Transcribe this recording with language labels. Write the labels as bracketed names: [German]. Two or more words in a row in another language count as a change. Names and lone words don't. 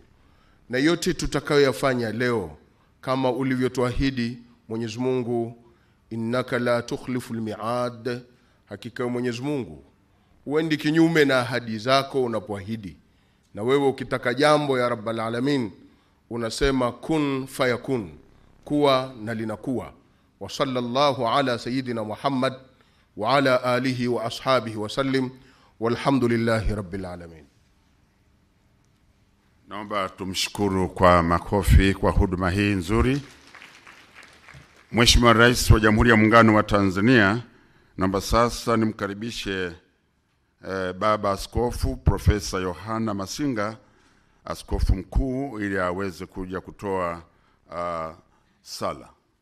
[Swahili] Na yote tutakayoyafanya leo kama ulivyotuahidi Mwenyezi Mungu, [Arabic] إنك لا تخلف الميعاد. [Swahili] Hakika Mwenyezi Mungu huendi kinyume na ahadi zako unapoahidi. Na wewe ukitaka jambo ya [Arabic] رب العالمين [Swahili] unasema [Arabic] كن فيكون, [Swahili] kuwa na linakuwa. [Arabic] وصلى الله على سيدنا محمد وعلى آله وأصحابه وسلم والحمد لله رب العالمين. [Swahili] Naomba tumshukuru kwa makofi kwa huduma hii nzuri. Mheshimiwa Rais wa Jamhuri ya Muungano wa Tanzania, naomba sasa nimkaribishe Baba Askofu Profesa Yohana Masinga, Askofu Mkuu, ili aweze kuja kutoa sala.